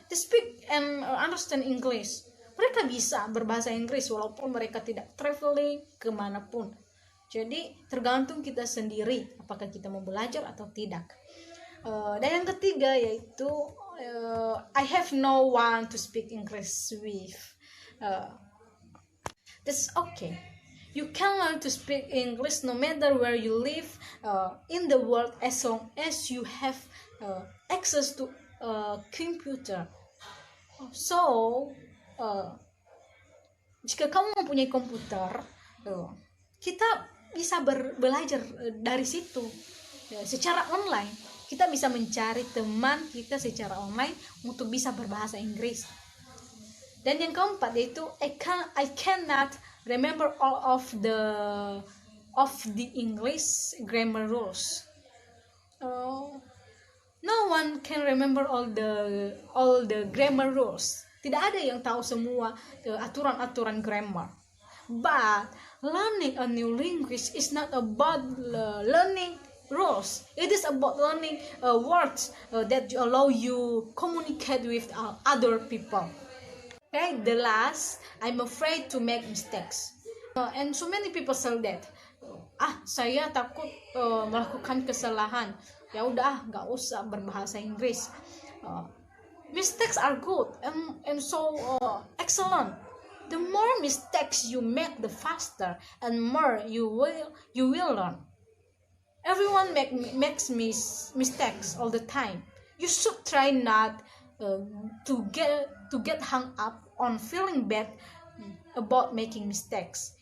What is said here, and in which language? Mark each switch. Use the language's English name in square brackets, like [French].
[English] They speak and understand English. [Indonesian] Mereka bisa berbahasa Inggris walaupun mereka tidak traveling kemanapun. Jadi tergantung kita sendiri apakah kita mau belajar atau tidak. Dan yang ketiga yaitu [English] I have no one to speak English with. Uh, that's okay. You can learn to speak English no matter where you live in the world, as long as you have access to a computer. [Indonesian] So, jika kamu mempunyai komputer, kita bisa belajar dari situ secara online. Kita bisa mencari teman kita secara online untuk bisa berbahasa Inggris. Dan yang keempat yaitu [English] I cannot remember all of the English grammar rules. No one can remember all the grammar rules. [Indonesian] Tidak ada yang tahu semua aturan-aturan grammar. [English] But learning a new language is not about learning rules. It is about learning words that allow you communicate with other people. Okay, the last, I'm afraid to make mistakes. And so many people say that. [Indonesian] Saya takut melakukan kesalahan. Ya udah, nggak usah berbahasa Inggris. [English] Mistakes are good and so excellent. The more mistakes you make, the faster and more you will learn. Everyone makes mistakes all the time. You should try not to get hung up on feeling bad about making mistakes.